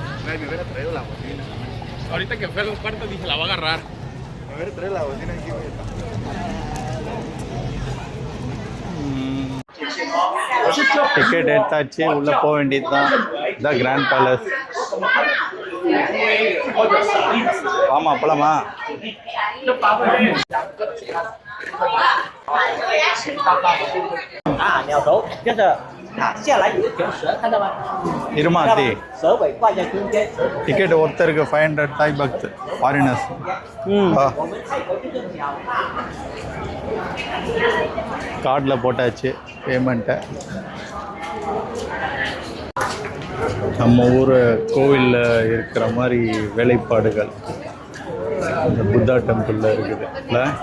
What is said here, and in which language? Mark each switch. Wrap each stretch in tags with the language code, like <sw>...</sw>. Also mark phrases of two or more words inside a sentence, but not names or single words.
<es>me hubiera traído la bocina. Ahorita que fue a los cuartos dije, la va a agarrar. Me hubiera traído la bocina aquí, güey.</es> <ta>டிக்கெட் எடுத்தாச்சு, உள்ளே போக வேண்டியது தான். த கிராண்ட் பேலஸ். ஆமாம், போலாமா?</ta> <zh>鸟头接着下来有一条蛇，看到吗？</zh> <ta>இருமா அத்தி.</ta> <zh>蛇尾挂在中间。</zh> <ta>டிக்கெட் ஒருத்தருக்கு 500</ta> <en>Thai baht foreigners.</en> <zh>我们泰国就是鸟大。</zh> <ta>கார்டில் போட்டாச்சு பேமெண்ட்டை. நம்ம ஊர் கோவிலில் இருக்கிற மாதிரி வேலைப்பாடுகள் இந்த புத்தா டெம்பிளில் இருக்குது இல்லை?</ta>